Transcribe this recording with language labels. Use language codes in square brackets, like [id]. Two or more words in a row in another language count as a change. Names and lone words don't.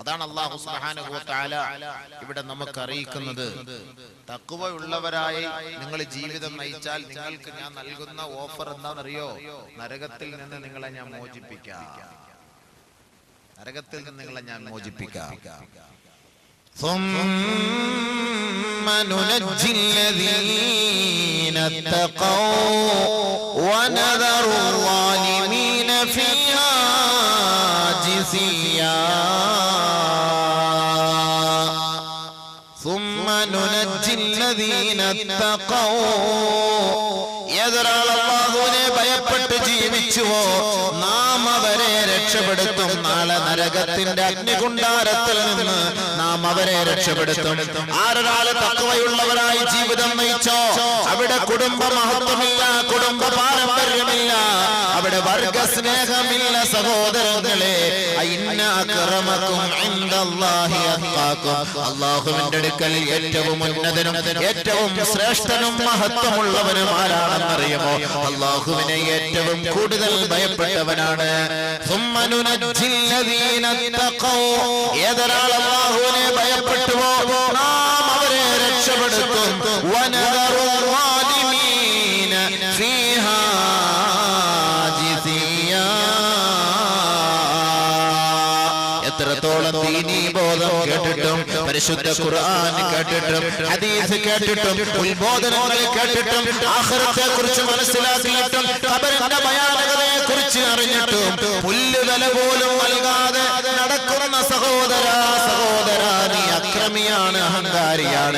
[ml] അതാണ് [ar] الله سبحانه وتعالى [ml] ഇവിടെ നമുക്ക് അറിയിക്കുന്നത്. തഖ്വയുള്ളവരായി നിങ്ങൾ ജീവിതം നയിച്ചാൽ നിങ്ങൾക്ക് ഞാൻ നൽകുന്ന ഓഫർ എന്താണെന്നറിയോ? നരകത്തിൽ നിന്ന് നിങ്ങളെ ഞാൻ മോചിപ്പിക്കാം. നരകത്തിൽ നിന്ന് നിങ്ങളെ ഞാൻ മോചിപ്പിക്കാം. [ar] ثم ننجي الذين اتقوا ونذر الظالمين فيها جثيا ثم ننجي الذين اتقوا [ml] അല്ലാഹുവിനെ ഭയപ്പെട്ട് ജീവിച്ചുവോ നാം അവരെ രക്ഷപ്പെടുത്തും. നാളെ നരകത്തിന്റെ അഗ്നികുണ്ഡാരത്തിൽ നിന്ന് നാം അവരെ രക്ഷപ്പെടുത്തും. ആരൊരാള് തഖ്വയുള്ളവരായി ജീവിതം നയിച്ചോ അവിടെ കുടുംബ മഹത്വമില്ല, കുടുംബ പാരമ്പര്യമില്ല, അവിടെ വർഗ സ്നേഹമില്ല. സഹോദരങ്ങളെ, [ar] إن أكرمكم عند الله أتقاكم, [ml] അല്ലാഹുവിന്റെ അടുക്കൽ ഏറ്റവും ഉന്നതനും ഏറ്റവും ശ്രേഷ്ഠനും മഹത്വമുള്ളവനും ആരാണെന്നറിയുമോ? അല്ലാഹുവിനെ ഏറ്റവും കൂടുതൽ ഭയപ്പെട്ടവനാണ്. [ar] ثم ننجي الذين اتقوا, [ml] ഏതൊരാൾ അല്ലാഹുവിനെ ഭയപ്പെട്ടുവോ നാം അവരെ രക്ഷപ്പെടുത്തും. [ar] വനദറു الظالمين فيها جثيا. [ml] എത്രത്തോളം ദീനീ ബോധം കേട്ടിട്ടും പരിശുദ്ധ ഖുർആൻ കേട്ടിട്ടും ഹദീസ് കേട്ടിട്ടും ഉത്ബോധനങ്ങൾ കേട്ടിട്ടും ആഖിറത്തെ കുറിച്ച് മനസ്സിലാക്കിയിട്ടും ഖബറിന്റെ ഭയാനകതയെ കുറിച്ച് അറിഞ്ഞിട്ടും പുല്ലുവില പോലും നൽകാതെ നടക്കുന്ന സഹോദര നീ അക്രമിയാണ്, അഹങ്കാരിയാണ്.